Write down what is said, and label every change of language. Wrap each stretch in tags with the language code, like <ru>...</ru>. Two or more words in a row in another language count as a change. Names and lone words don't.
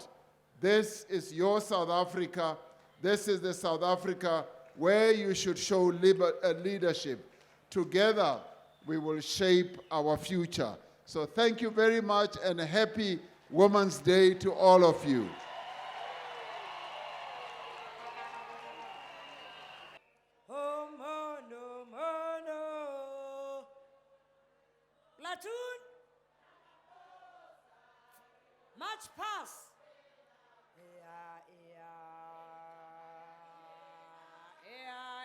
<en>This is your South Africa. This is the South Africa where you should show leadership. Together, we will shape our future. So thank you very much, and a happy Women's Day to all of you.</en> <st>Oh, mono, mono.</st> <en>Platoon. March past. Yeah, yeah, yeah.</en>